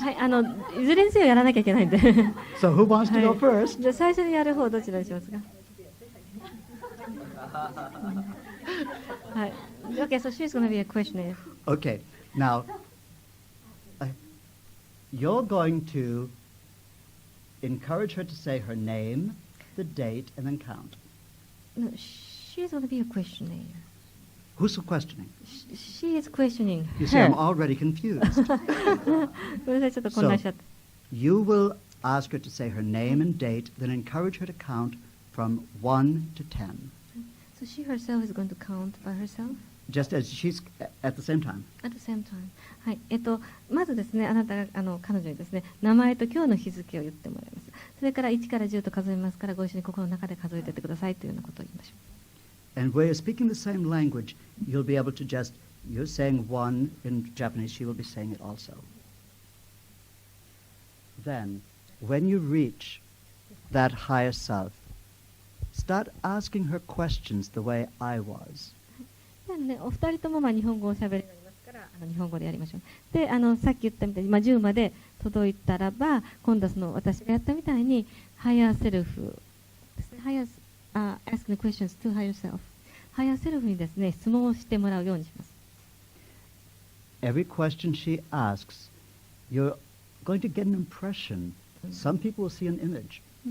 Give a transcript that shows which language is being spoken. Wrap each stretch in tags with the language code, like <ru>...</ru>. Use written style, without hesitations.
<ja>はい、いずれにせよやらなきゃいけないんで。</ja> <en>So who wants to go</en> <ja>はい</ja> <en>first?</en> <ja>じゃあ最初にやる方どちらにしますか？はい。</ja> <en>Okay, so she's going to be a questioner. Okay. Now, you're going to encourage her to say her name, the date, and then count. No, she's going to be a questioner. Who's questioning? She is questioning You see, I'm her. already confused.</en> <ja>ごめんなさい、ちょっと混乱しちゃった。</ja> <en>You will ask her to say her name and date, then encourage her to count from 1 to 10, So she herself is going to count by herself just as she's at the same time. at the same time.</en> <ja>はい、まずですね、あなたが彼女にですね、名前と今日の日付を言ってもらいます。それから1から10と数えますから、ご一緒に心の中で数えていってくださいというようなことを言いましょう。</ja> <en>And where you're speaking the same language, you'll be able to just, you're saying 1 in Japanese, she will be saying it also. Then, when you reach that higher self, start asking her questions the way I was.</en> <ja>でね、お二人とも日本語をしゃべるようになりますから日本語でやりましょう。でさっき言ったみたいに、10まで届いたらば今度は私がやったみたいにハイヤーセルフですね、</ja> <en>asking the questions to higher self、</en> <ja>ハイヤーセルフにですね質問をしてもらうようにします。</ja> <en>Every question she asks, you're going to get an impression. Some people will see an image.</en>